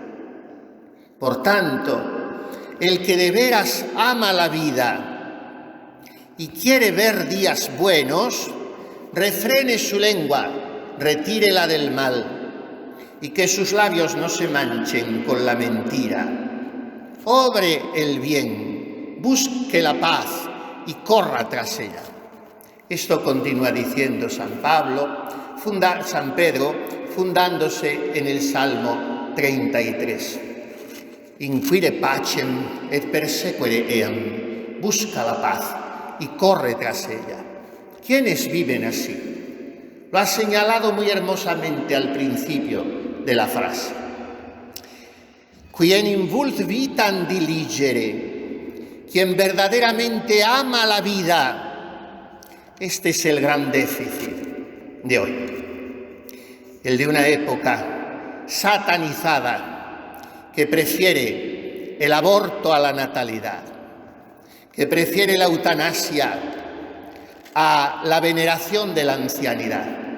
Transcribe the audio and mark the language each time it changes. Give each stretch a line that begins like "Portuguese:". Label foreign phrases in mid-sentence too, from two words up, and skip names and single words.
Spanish: Por tanto, el que de veras ama la vida y quiere ver días buenos, refrene su lengua, retírela del mal, y que sus labios no se manchen con la mentira. Obre el bien, busque la paz y corra tras ella. Esto continúa diciendo San Pedro, fundándose en el Salmo 33.
Latin: Inquire pacem et persequere eam.
Spanish: Busca la paz y corre tras ella. ¿Quiénes viven así? Lo ha señalado muy hermosamente al principio de la frase.
Latin: Quien invult vitam diligere,
Spanish: quien verdaderamente ama la vida. Este es el gran déficit de hoy, el de una época satanizada que prefiere el aborto a la natalidad, que prefiere la eutanasia a la veneración de la ancianidad